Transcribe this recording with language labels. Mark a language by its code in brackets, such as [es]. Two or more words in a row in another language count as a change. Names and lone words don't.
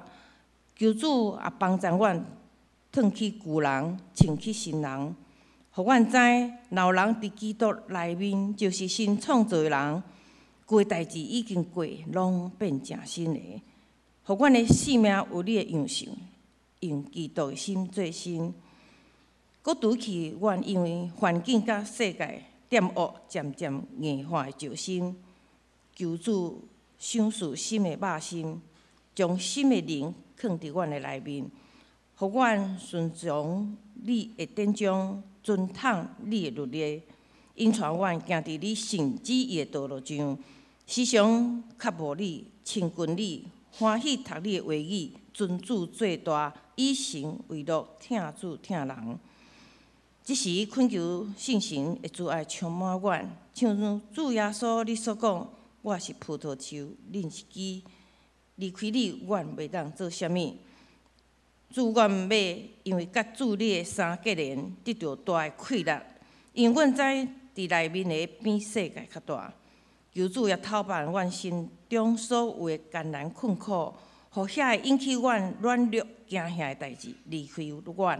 [nan] 求主也帮助阮，脱去旧人，穿起新人，互阮知老人伫基督内面就是新创造的人，旧的代志已经过，拢变成新的。互阮的性命有你的样式，用基督的心做新。搁除去阮因为环境甲世界玷污渐渐硬化的旧心，求主赏赐新的肉心，将新的灵放伫阮的内面，互阮顺从你的典章，遵统你的律例，引带阮行伫你圣旨意的道路上，时常渴慕你，亲近你，欢喜读你的话语，尊主做大，以神为乐，听主听人。即时恳求圣神的慈爱充满阮，像主耶稣你所讲，我是葡萄树，恁是枝。离开你，阮袂当做啥物。主，阮毋要因为甲主你的相结连，得到大的快乐，因为阮知伫内面的比世界较大。求主也透办阮心中所有的艰难困苦，互遐会引起阮软弱惊吓的代志离开阮。